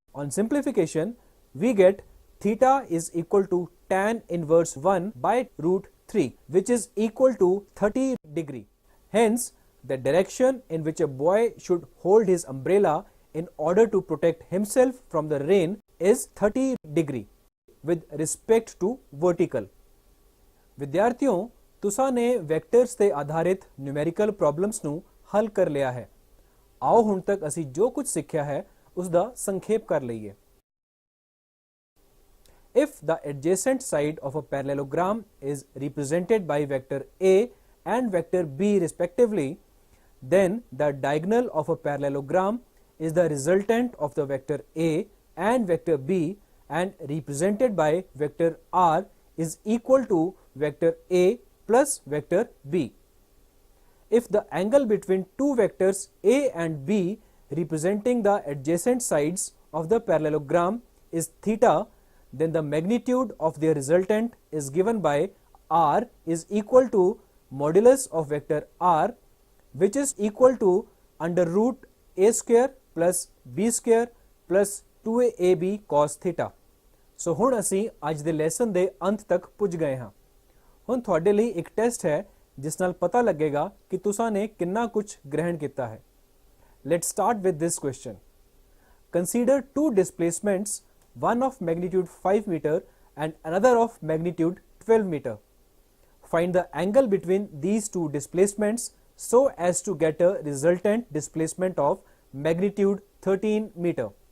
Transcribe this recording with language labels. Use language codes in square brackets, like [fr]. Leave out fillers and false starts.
[en] On simplification, we get theta is equal to tan inverse 1 by √3, which is equal to 30 degree. Hence, the direction in which a boy should hold his umbrella in order to protect himself from the rain is 30 degree with respect to vertical. [pa] ਵਿਦਿਆਰਥੀਓ, ਤੁਸਾਂ ਨੇ vectors ਤੇ ਆਧਾਰਿਤ numerical problems ਨੂੰ ਹੱਲ ਕਰ ਲਿਆ ਹੈ। ਆਓ ਹੁਣ ਤੱਕ ਅਸੀਂ ਜੋ ਕੁਝ ਸਿੱਖਿਆ ਹੈ ਉਸ ਦਾ ਸੰਖੇਪ ਕਰ ਲਈਏ। [en] If the adjacent side of a parallelogram is represented by vector A and vector B respectively, then the diagonal of a parallelogram is the resultant of the vector A and vector B, and represented by vector R is equal to vector A plus vector B. If the angle between two vectors A and B representing the adjacent sides of the parallelogram is theta, then the magnitude of their resultant is given by R is equal to modulus of vector R, which is equal to under root A square plus B square plus 2AB cos theta. [pa] ਸੋ ਹੁਣ ਅਸੀਂ ਅੱਜ ਦੇ lesson ਦੇ ਅੰਤ ਤੱਕ ਪੁੱਜ ਗਏ ਹਾਂ। ਹੁਣ ਤੁਹਾਡੇ ਲਈ ਇੱਕ ਟੈਸਟ ਹੈ ਜਿਸ ਨਾਲ ਪਤਾ ਲੱਗੇਗਾ ਕਿ ਤੁਸਾਂ ਨੇ ਕਿੰਨਾ ਕੁਝ ਗ੍ਰਹਿਣ ਕੀਤਾ ਹੈ। [en] Let's start with this question. Consider two displacements, one of magnitude 5 meter and another of magnitude 12 meter. Find the angle between these two displacements so as to get a resultant displacement of magnitude 13 meter.